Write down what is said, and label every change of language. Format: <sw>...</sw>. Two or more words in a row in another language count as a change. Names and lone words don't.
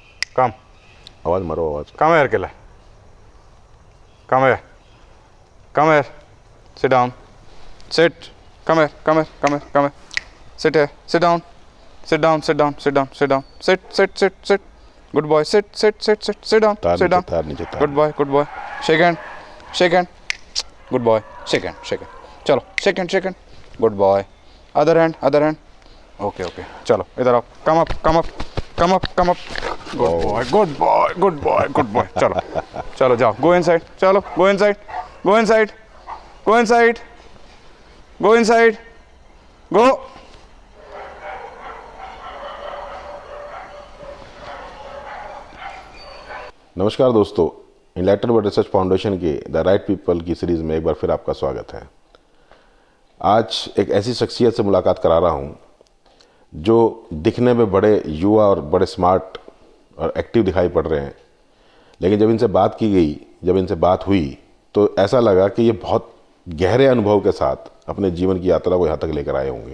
<en>Come.</en> <hi>आवाज मारो आवाज।</hi> <en>Come here, killer. Come here. Come here. Sit down. Sit. Come here. Come here. Come here. Come here. Sit here. Sit down. Sit down. Sit down. Sit down. Sit down. Sit. Sit. Sit. Sit. Good boy. Sit. Sit. Sit. Sit. Sit down.</en> <hi>तार</hi> <en>Sit</en> <hi>नीचे,</hi> <en>down.</en> <hi>तार नीचे, तार।</hi> <en>Good boy. Good boy. Shake hand. Shake hand. Good boy. Shake hand. Shake hand. चलो. Shake hand. Shake hand. Good boy. Other hand. Other hand. Okay. Okay.</en> <hi>चलो इधर आओ.</hi> <en>Come up. Come up. Come up. Come up. Good boy. Good boy. Good boy. Good boy.</en> <hi>चलो. चलो जाओ.</hi> <en>Go inside. चलो. Go inside. Go inside. Go inside. Go inside. Go.</en> <hi>नमस्कार दोस्तों, इनलाइटन वर्ल्ड रिसर्च फाउंडेशन की द राइट पीपल की सीरीज़ में एक बार फिर आपका स्वागत है। आज एक ऐसी शख्सियत से मुलाकात करा रहा हूं जो दिखने में बड़े युवा और बड़े स्मार्ट और एक्टिव दिखाई पड़ रहे हैं, लेकिन जब इनसे बात की गई, जब इनसे बात हुई तो ऐसा लगा कि ये बहुत गहरे अनुभव के साथ अपने जीवन की यात्रा को यहाँ तक लेकर आए होंगे।</hi>